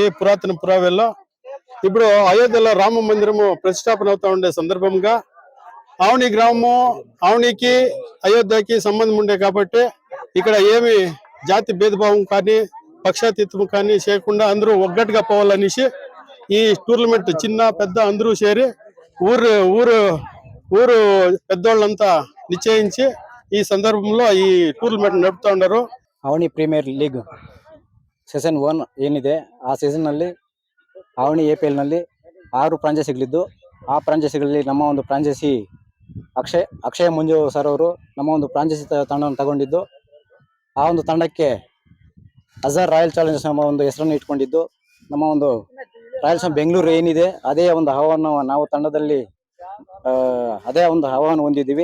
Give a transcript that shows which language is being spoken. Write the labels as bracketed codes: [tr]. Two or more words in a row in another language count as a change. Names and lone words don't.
[te] పురాతన పురావేల్లో ఇప్పుడు అయోధ్యలో రామ మందిరము ప్రతిష్టాపన అవుతా ఉండే సందర్భంగా ఆవని గ్రామము ఆవనికి అయోధ్యకి సంబంధం ఉండే కాబట్టి ఇక్కడ ఏమి జాతి భేదభావం కానీ పక్షాతీతం కానీ చేయకుండా అందరూ ఒగ్గట్టుగా పోవాలనేసి ఈ టూర్నమెంట్ చిన్న పెద్ద అందరూ చేరి ఊరు పెద్దోళ్ళంతా నిశ్చయించి ఈ సందర్భంలో ఈ టూర్నమెంట్ నడీతా ఉండరు. [kn] ಆವನಿ ಪ್ರೀಮಿಯರ್ ಲೀಗ್ ಸೀಸನ್ 1 ಏನಿದೆ ಆ ಸೀಸನ್ ನಲ್ಲಿ ಆವನಿ APL ನಲ್ಲಿ 6 ಫ್ರಾಂಚೈಸಿಗಳಿದ್ದು ಆ ಫ್ರಾಂಚೈಸಿಗಳಲ್ಲಿ ನಮ್ಮ ಒಂದು ಫ್ರಾಂಚೈಸಿ ಅಕ್ಷಯ ಮಂಜು ಸರ್ ಅವರು ನಮ್ಮ ಒಂದು ಫ್ರಾಂಚೈಸಿ ತಂಡವನ್ನು ತಗೊಂಡಿದ್ದು ಆ ಒಂದು ತಂಡಕ್ಕೆ ಅಜರ್ ರಾಯಲ್ ಚಾಲೆಂಜರ್ಸ್ ನಮ್ಮ ಒಂದು ಹೆಸರನ್ನು ಇಟ್ಕೊಂಡಿದ್ದು ನಮ್ಮ ಒಂದು ರಾಯಲ್ಸ್ ಬೆಂಗಳೂರು ಏನಿದೆ ಅದೇ ಒಂದು ಆಹ್ವಾನ ನಾವು ತಂಡದಲ್ಲಿ ಅದೇ ಒಂದು ಆಹ್ವಾನ ಹೊಂದಿದ್ದೀವಿ.